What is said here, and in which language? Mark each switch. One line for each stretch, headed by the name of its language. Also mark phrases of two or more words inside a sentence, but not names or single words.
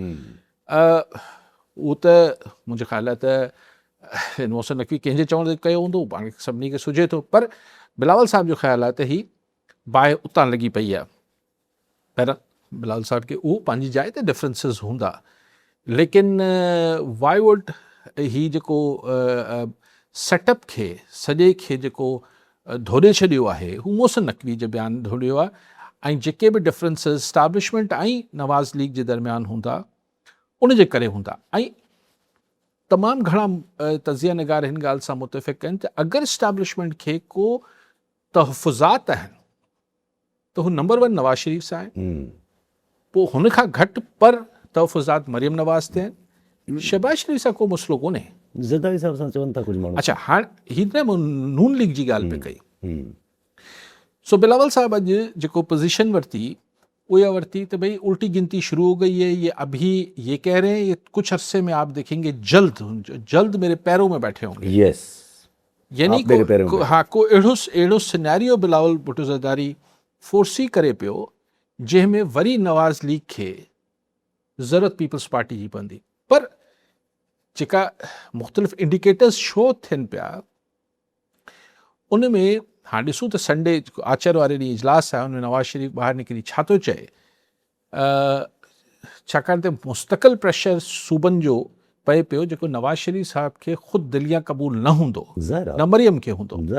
Sindhi: उहो त मुंहिंजे ख़्याल आहे त मोहसिन नक़वी कंहिंजे चवण ते कयो हूंदो, पाण सभिनी खे सुझे थो। पर बिलावल साहिब जो ख़्यालु आहे त ही बाहि उतां लॻी पई आहे। पहिरां बिलावल साहिब खे उहो पंहिंजी जाइ ते डिफरेंसिस हूंदा, लेकिन
English: why would he
Sindhi: जेको सेटअप खे सॼे खे जेको धोड़े छॾियो आहे, हू मोहसिन नक़वी जे बयानु धोड़ियो आहे। ऐं जेके बि डिफरेंसिस इस्टाब्लिशमेंट ऐं नवाज़ लीग जे दरमियान हूंदा, उन जे करे हूंदा। ऐं तमामु घणा तज़िया निगार हिन ॻाल्हि सां मुतफ़िक़ आहिनि त अगरि इस्टाब्लिशमेंट खे को तहफ़ुज़ात आहिनि त हू नंबर 1 नवाज़ शरीफ़ सां आहिनि, पोइ हुन खां घटि पर तहफ़ुज़ात मरियम नवाज़ ते आहिनि। शहबाज शरीफ़ सां को मसइलो कोन्हे। ज़रदारी साहब सां चवनि था कुझु माण्हू। अच्छा, हाणे ही न नून लीग जी ॻाल्हि पे कई। सो बिलावल साहब अॼु जेको पोजीशन वरिती वो यह वरती
Urdu: تو بھائی الٹی گنتی شروع ہو گئی ہے. یہ ابھی یہ کہہ رہے ہیں یہ کچھ عرصے میں آپ دیکھیں گے جلد میرے پیروں میں بیٹھے ہوں گے. यस,
Sindhi: यानी को अहिड़ो सिनेरियो बिलावल भुट्टो ज़रदारी फोर्सी करे पियो जंहिंमें वरी नवाज़ लीग खे ज़रूरत पीपल्स पार्टी जी पवंदी। पर जेका मुख़्तलिफ़ इंडिकेटर्स शो थियनि पिया उन में हाँ ॾिसूं त संडे आचर वारे ॾींहुं इजलास आहे, उनमें नवाज़ शरीफ़ ॿाहिरि निकिरी छा थो चए, छाकाणि त मुस्तक़िल प्रेशर सूबनि जो पए पियो जेको नवाज़ शरीफ़ साहब खे ख़ुदि दिलिया क़बूल न हूंदो, न मरियम खे हूंदो।